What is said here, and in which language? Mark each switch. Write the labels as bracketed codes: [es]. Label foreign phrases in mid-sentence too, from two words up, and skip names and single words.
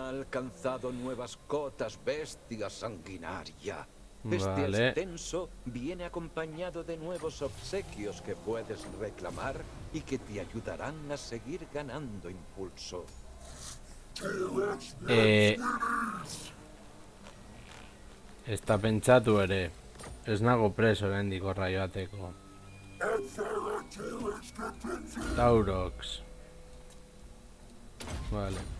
[es] ha alcanzado nuevas cotas, bestia sanguinaria. Este Vale. ascenso viene acompañado de nuevos obsequios que puedes reclamar y que te ayudarán a seguir ganando impulso. [eu] Ez da pentsatu ere. Ez nago preso oraindik horra joateko. Taurox. [es] Vale.